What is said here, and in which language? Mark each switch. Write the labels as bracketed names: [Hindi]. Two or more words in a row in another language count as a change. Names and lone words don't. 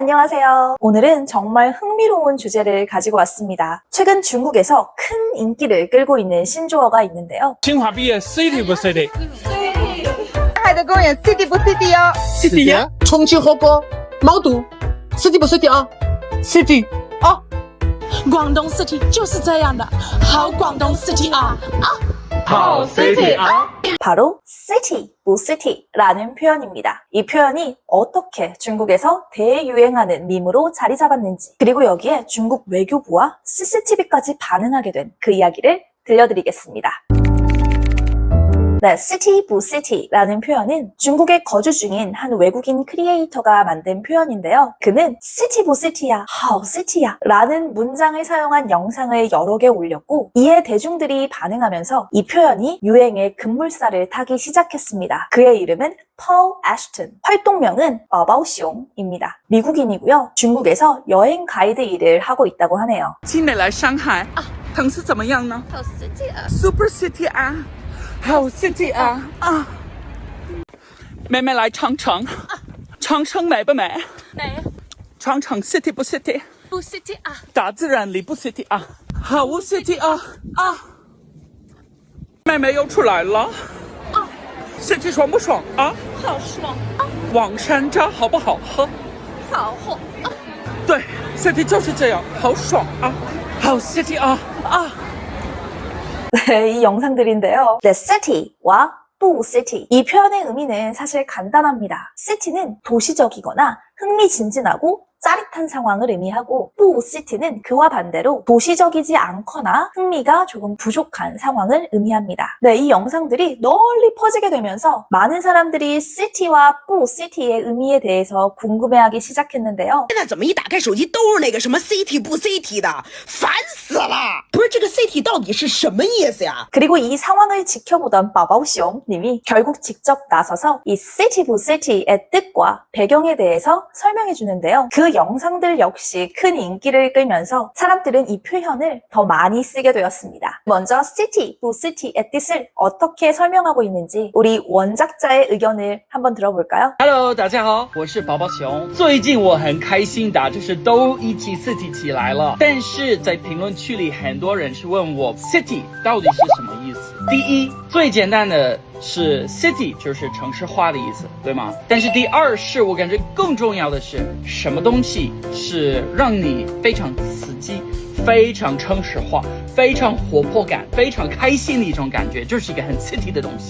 [Korean] 안녕하세요. 오늘은 정말 흥미로운 주제를 가지고 왔습니다. 최근 중국에서 큰 인기를 끌고 있는 신조어가 있는데요. [Chinese] 清华毕业 City 不 City？海的公园 City 不 City 哦 City 呀，重庆火锅毛肚 City 不 City 啊 City 啊广东 City 就是这样的，好广东 City 啊！好 City 啊！ [Korean] 바로 [Chinese] city, 不 city [Korean] 라는 표현입니다. 이 표현이 어떻게 중국에서 대유행하는 밈으로 자리 잡았는지, 그리고 여기에 중국 외교부와 CCTV까지 반응하게 된 그 이야기를 들려드리겠습니다. 네, [Chinese] city, 不 city [Korean] 라는 표현은 중국에 거주 중인 한 외국인 크리에이터가 만든 표현인데요. 그는 [Chinese] city 不 city야, 好 city야 [Korean] 라는 문장을 사용한 영상을 여러 개 올렸고, 이에 대중들이 반응하면서 이 표현이 유행의 급물살을 타기 시작했습니다. 그의 이름은 펄 애쉬튼, 활동명은 바바오숑입니다. 미국인이고요. 중국에서 여행 가이드 일을 하고 있다고 하네요. [Chinese] 新美来上海啊，城市怎么样呢？好 City 啊 ， [English] Super City [Chinese] 啊，好 City 啊啊！妹妹来长城，长城美不美？美长城 City 不 City？不 City 啊！大自然里不 City 啊，好 City 啊啊！妹妹又出来了啊，City 爽不爽啊？好爽啊！网山楂好不好喝？好火啊！对 ，City 就是这样，好爽啊，好 City 啊啊！ [Korean] 네, 이 영상들인데요. 네, city와 [Chinese] 不 city. [Korean] 이 표현의 의미는 사실 간단합니다. city는 도시적이거나 흥미진진하고 짜릿한 상황을 의미하고, [Chinese] 不 city [Korean] 는 그와 반대로 도시적이지 않거나 흥미가 조금 부족한 상황을 의미합니다. 네, 이 영상들이 널리 퍼지게 되면서 많은 사람들이 city와 [Chinese] 不 city [Korean] 의 의미에 대해서 궁금해하기 시작했는데요. [Chinese] 现在怎么一打开手机都是那个什么 city 不 city 的，烦死了！不是这个 city 到底是什么意思呀？ [Korean] 그리고 이 상황을 지켜보던 바바오숑 님이 결국 직접 나서서 이 [Chinese] city 不 city [Korean] 의 뜻과 배경에 대해서 설명해 주는데요. 그 영상들 역시 큰 인기를 끌면서 사람들은 이 표현을 더 많이 쓰게 되었습니다. 먼저 [Chinese] city 不 city [Korean] 의 뜻을 어떻게 설명하고 있는지 우리 원작자의 의견을 한번 들어볼까요? [Chinese] Hello， 大家好，我是宝宝熊。最近我很开心的，就是都一起 city 起来了。但是在评论区里，很多人是问我 city 到底是什么意思。第一，最简单的是 city 就是城市化的意思，对吗？但是第二是我感觉更重要的是，什么东西是让你非常刺激、非常城市化、非常活泼感、非常开心的一种感觉，就是一个很 city 的东西。